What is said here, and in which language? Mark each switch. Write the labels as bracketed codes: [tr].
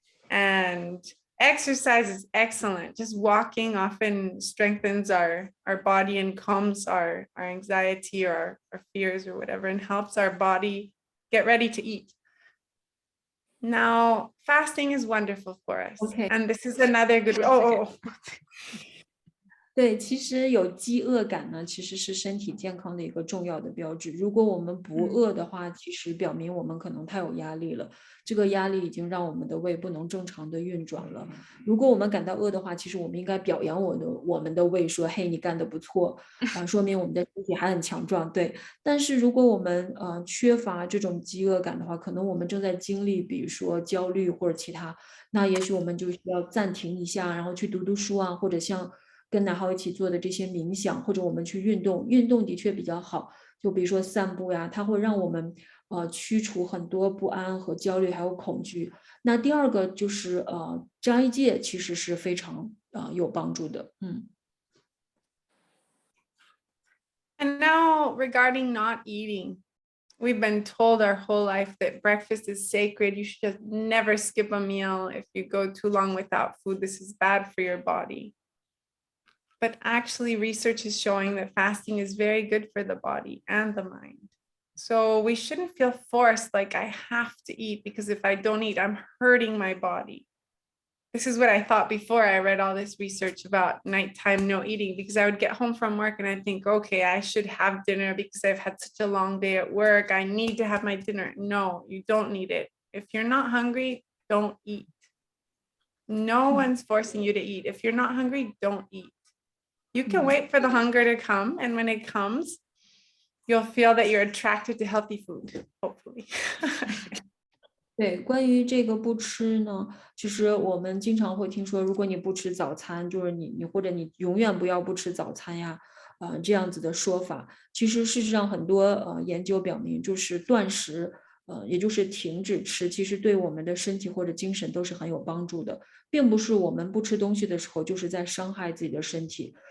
[en] And exercise is excellent. Just walking often strengthens our body and calms our anxiety or our fears or whatever, and helps our body get ready to eat. Now, fasting is wonderful for us. Okay. And this is another good. [zh] 对，其实有饥饿感呢，其实是身体健康的一个重要的标志。如果我们不饿的话，其实表明我们可能太有压力了。这个压力已经让我们的胃不能正常的运转了。如果我们感到饿的话，其实我们应该表扬我们的胃说，嘿，你干得不错，说明我们的身体还很强壮。对，但是如果我们缺乏这种饥饿感的话，可能我们正在经历，比如说焦虑或者其他，那也许我们就需要暂停一下，然后去读读书啊，或者像跟乃浩一起做的这些冥想，或者我们去运动，运动的确比较好。就比如说散步呀，它会让我们驱除很多不安和焦虑，还有恐惧。那第二个就是斋戒，其实是非常有帮助的。 [en] And now regarding not eating, we've been told our whole life that breakfast is sacred. You should just never skip a meal. If you go too long without food, this is bad for your body. But actually, research is showing that fasting is very good for the body and the mind. So we shouldn't feel forced like I have to eat because if I don't eat, I'm hurting my body. This is what I thought before I read all this research about nighttime no eating, because I would get home from work and I'd think, okay, I should have dinner because I've had such a long day at work. I need to have my dinner. No, you don't need it. If you're not hungry, don't eat. No one's forcing you to eat. If you're not hungry, don't eat. You can wait for the hunger to come, and when it comes, you'll feel that you're attracted to healthy food, hopefully. [zh] 对，关于这个不吃呢，其实我们经常会听说，如果你不吃早餐，就是你或者你永远不要不吃早餐呀，这样子的说法。其实事实上很多研究表明，就是断食，也就是停止吃，其实对我们的身体或者精神都是很有帮助的，并不是我们不吃东西的时候就是在伤害自己的身体。